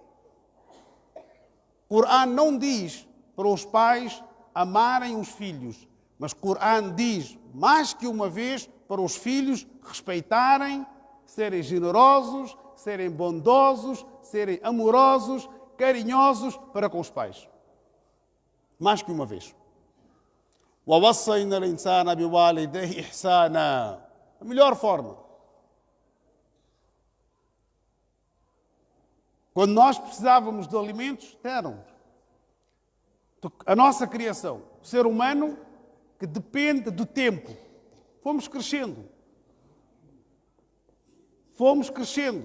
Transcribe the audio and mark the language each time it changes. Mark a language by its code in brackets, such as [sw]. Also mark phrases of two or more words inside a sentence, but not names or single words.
[pt] O Corão não diz para os pais amarem os filhos, mas o Corão diz, mais que uma vez, para os filhos respeitarem, serem generosos, serem bondosos, serem amorosos, carinhosos para com os pais. Mais que uma vez. [ar] وَوَصَّيْنَا الْإِنسَانَ بِوَالِدَيْهِ إِحْسَانًا. [pt] A melhor forma. Quando nós precisávamos de alimentos, deram. A nossa criação, o ser humano que depende do tempo. Fomos crescendo. Fomos crescendo.